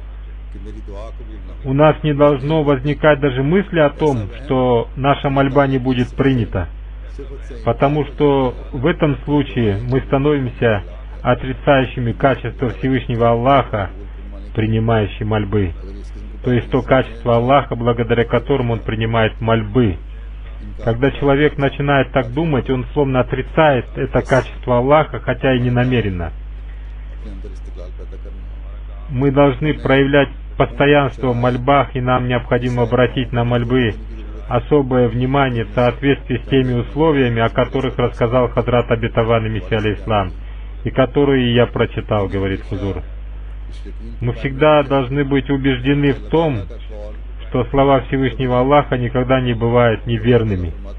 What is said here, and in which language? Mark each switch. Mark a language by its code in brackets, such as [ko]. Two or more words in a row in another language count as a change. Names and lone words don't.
[ru] У нас не должно возникать даже мысли о том, что наша мольба не будет принята, потому что в этом случае мы становимся отрицающими качество Всевышнего Аллаха, принимающий мольбы, то есть то качество Аллаха, благодаря которому Он принимает мольбы. Когда человек начинает так думать, он словно отрицает это качество Аллаха, хотя и не намеренно. [ur] اپنے اندر استقلال پیدا کرنا ہے. [ru] Мы должны проявлять постоянство в мольбах, и нам необходимо обратить на мольбы особое внимание в соответствии с теми условиями, о которых рассказал Хазрат Обетованный Мессия алейхиссалам, и которые я прочитал, говорит Хузур. Мы всегда должны быть убеждены в том, что слова Всевышнего Аллаха никогда не бывают неверными.